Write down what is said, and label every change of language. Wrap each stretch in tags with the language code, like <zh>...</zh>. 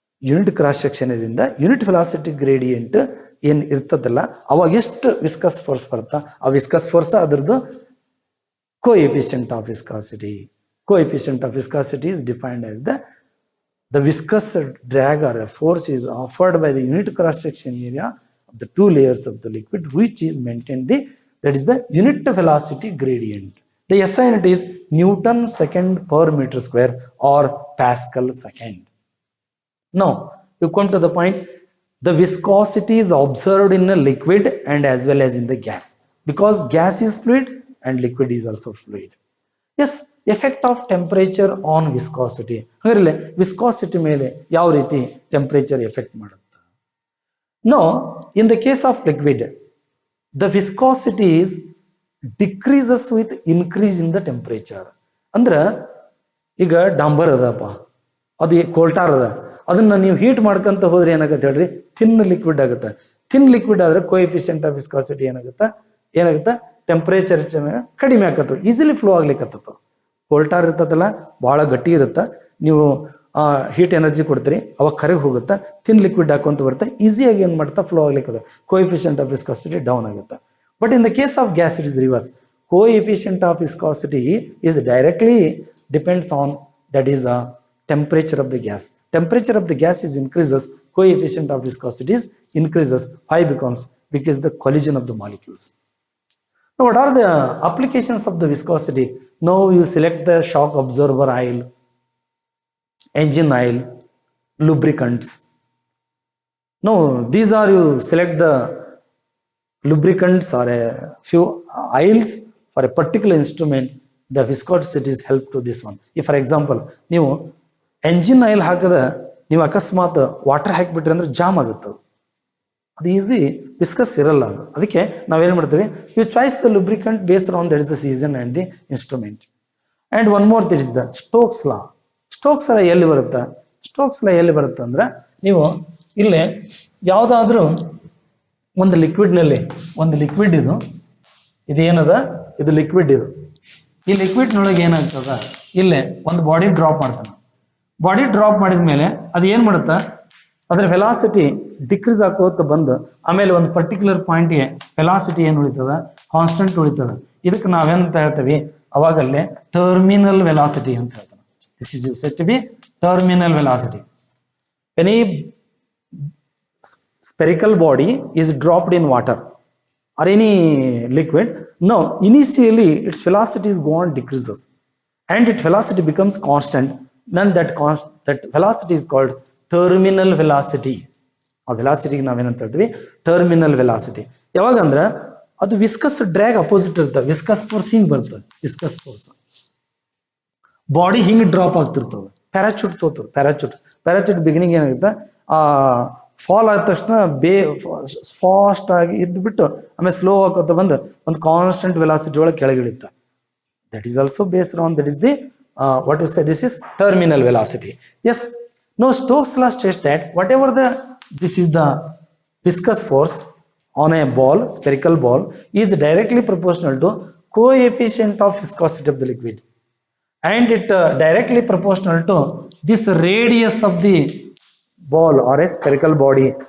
<kn>Unit cross section ಇಂದ unit velocity gradient ಏನ್ ಇರ್ತದಲ್ಲ, ಅವಾಗ ಎಷ್ಟು ವಿಸ್ಕಸ್ ಫೋರ್ಸ್ ಬರುತ್ತಾ, ಆ ವಿಸ್ಕಸ್ ಫೋರ್ಸ್ ಅದರದ್ದು coefficient of viscosity.</kn> <en>Coefficient of viscosity is defined as the viscous drag or a force is offered by the unit cross section area of the 2 layers of the liquid, which is maintained that is the unit velocity gradient. The SI unit is Newton second per meter square or Pascal second. Now, you come to the point. The viscosity is observed in a liquid and as well as in the gas, because gas is fluid and liquid is also fluid. Yes, effect of temperature on viscosity.</en> <kn>ಹಾಗಾದ್ರೆ viscosity ಮೇಲೆ ಯಾವ ರೀತಿ temperature effect ಮಾಡುತ್ತೆ?</kn> <en>Now, in the case of liquid, the viscosity is decreases with increase in the temperature.</en> <kn>ಅಂದ್ರೆ ಈಗ ಡಾಂಬರ್ ಅದಪ್ಪ, ಅದು ಕೋಲ್ಟಾರ್ ಅದ, ಅದನ್ನ ನೀವು ಹೀಟ್ ಮಾಡ್ಕೊಂತ ಹೋದ್ರೆ ಏನಾಗುತ್ತೆ ಹೇಳ್ರಿ, ಥಿನ್ ಲಿಕ್ವಿಡ್ ಆಗುತ್ತೆ. ಥಿನ್ ಲಿಕ್ವಿಡ್ ಆದ್ರೆ ಕೋಎಫಿಷಿಯಂಟ್ ಆಫ್ ವಿಸ್ಕಾಸಿಟಿ ಏನಾಗುತ್ತೆ ಟೆಂಪರೇಚರ್ ಕಡಿಮೆ ಆಕತ್ತ, ಈಸಿಲಿ ಫ್ಲೋ ಆಗ್ಲಿಕ್ಕತ್ತ. ಕೋಲ್ಟಾರ್ ಇರ್ತದಲ್ಲ ಬಹಳ ಗಟ್ಟಿ ಇರುತ್ತೆ, ನೀವು ಹೀಟ್ ಎನರ್ಜಿ ಕೊಡ್ತೀರಿ ಅವಾಗ ಕರಗಿ ಹೋಗುತ್ತೆ. ಥಿನ್ ಲಿಕ್ವಿಡ್ ಹಾಕೊಂತ ಬರುತ್ತೆ, ಈಸಿಯಾಗಿ ಏನ್ ಮಾಡ್ತಾ flow ಆಗ್ಲಿಕ್ಕದ, coefficient of viscosity down ಆಗುತ್ತೆ.</kn> <en>But in the case of gas, it is reverse. Coefficient of viscosity is directly depends on, that is the temperature of the gas. Temperature of the gas is increases, coefficient of viscosity is increases. Why? Because the collision of the molecules. Now, what are the applications of the viscosity? Now you select the shock absorber oil, engine oil, lubricants. Now these are, you select the lubricants or a few oils for a particular instrument, the viscosity is help to this one. If for example</en> <kn>ನೀವು engine oil ಹಾಕದ ನೀವು ಅಕಸ್ಮಾತ್ water ಹಾಕಿಬಿಟ್ರಿ ಅಂದ್ರೆ jam ಆಗುತ್ತೆ, ಅದು easy viscus ಇರಲ್ಲ. ಅದಕ್ಕೆ ನಾವೇನ್ ಮಾಡ್ತೀವಿ,</kn> <en>You choice the lubricant based on that is the season and the instrument. And one more this is the Stokes law. Stokes law</en> <kn>ಎಲ್ಲಿ ಬರುತ್ತೆ? ಸ್ಟೋಕ್ಸ್ ಲಾ ಎಲ್ಲಿ ಬರುತ್ತೆ ಅಂದ್ರೆ, ನೀವು ಇಲ್ಲೇ ಯಾವ್ದಾದ್ರೂ ಒಂದು ಲಿಕ್ವಿಡ್ ನಲ್ಲಿ, ಒಂದು ಲಿಕ್ವಿಡ್ ಇದು ಏನದ, ಇದು ಲಿಕ್ವಿಡ್. ಈ ಲಿಕ್ವಿಡ್ ನೊಳಗೆ ಏನಾಗ್ತದ, ಇಲ್ಲೇ ಒಂದು ಬಾಡಿ ಡ್ರಾಪ್ ಮಾಡ್ತಾನೆ. ಬಾಡಿ ಡ್ರಾಪ್ ಮಾಡಿದ ಮೇಲೆ ಅದು ಏನ್ ಮಾಡುತ್ತ, ಅದ್ರ ವೆಲಾಸಿಟಿ ಡಿಕ್ರೀಸ್ ಆಕೋತ ಬಂದು ಆಮೇಲೆ ಒಂದು ಪರ್ಟಿಕ್ಯುಲರ್ ಪಾಯಿಂಟ್ಗೆ ವೆಲಾಸಿಟಿ ಏನ್ ಉಳಿತದ, ಕಾನ್ಸ್ಟೆಂಟ್ ಉಳಿತದ. ಇದಕ್ಕೆ ನಾವೇನಂತ ಹೇಳ್ತೀವಿ, ಅವಾಗಲ್ಲೇ ಟರ್ಮಿನಲ್ ವೆಲಾಸಿಟಿ ಅಂತ ಹೇಳ್ತಾನೆ.</kn> <en>This is use to be terminal velocity. Any spherical body is dropped in water or any liquid. Now initially its velocity is go on decreases and its velocity becomes constant. Then that velocity is called terminal velocity.</en> <kn>ಆ ವೆಲಾಸಿಟಿಗೆ ನಾವೇನಂತ ಹೇಳ್ತೀವಿ, terminal velocity. ಯಾವಾಗ ಅಂದ್ರೆ ಅದು viscus drag opposite ಇರ್ತದೆ, viscus force ಹಿಂಗ್ ಬರ್ತದೆ, viscus force body ಹಿಂಗ್ ಡ್ರಾಪ್ ಆಗ್ತಿರ್ತದೆ. ಪ್ಯಾರಾಚೂಟ್ ತೋತದೆ, ಪ್ಯಾರಾಚೂಟ್ ಬಿಗಿನಿಂಗ್ ಏನಾಗುತ್ತೆ, ಫಾಲ್ ಆದ ತಕ್ಷಣ ಫಾಸ್ಟ್ ಆಗಿ ಇದ್ಬಿಟ್ಟು ಆಮೇಲೆ ಸ್ಲೋ ಆಗೋತ ಬಂದು ಒಂದು ಕಾನ್ಸ್ಟೆಂಟ್ ವೆಲಾಸಿಟಿ ಒಳಗೆ ಕೆಳಗಿಳಿತ.</kn> <en>That is also based on, that is the what you say, this is terminal velocity. Yes, no Stokes law states that whatever this is the viscous force on a ball, spherical ball, is directly proportional to coefficient of viscosity of the liquid, and it directly proportional to this radius of the ball or a spherical body.</en>